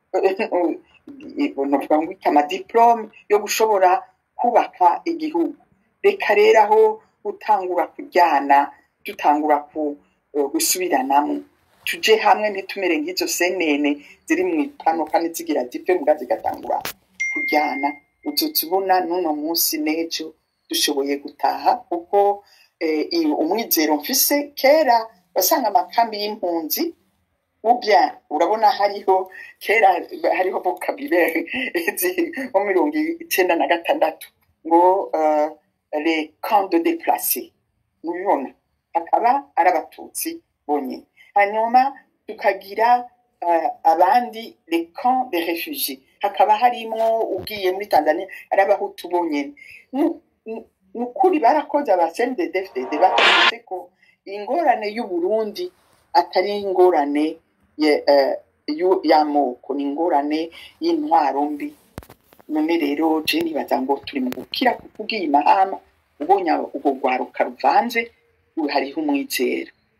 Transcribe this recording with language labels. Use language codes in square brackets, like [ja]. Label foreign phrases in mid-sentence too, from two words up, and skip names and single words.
[rn] novuga ngo iki amadiplome yo gushobora kubaka igihugu reka rero aho utangura kujyana tutangura gusubiranamo tuje hamwe ntitumere nk'izo senene ziri mu ipano kandi zigira zipfe muga zigatangura kujyana uzotubona n'uno munsi n'ejo dushoboye gutaha kuko umwizero mfise kera basanga amakambi y'impunzi ubya urabona hariho vocabulaire mu 1996 ngo [fr] les camps de déplacés [rn] mubibona akaba ari abatutsi bonyine hanyuma tukagira abandi [fr] les camps des réfugiés [rn] hakaba harimo ugiye muri Tanzania ari abahutu bonyine nukuri barakoze abasende DFDD bavuze ko ingorane y'u Burundi atari ingorane y'amoko ni ingorane y'intwaro mbi none rero je nibaza ngo turi mu gukira kukugiye mahama ubonye ubwo rwaruka ruvanze hariho umwizero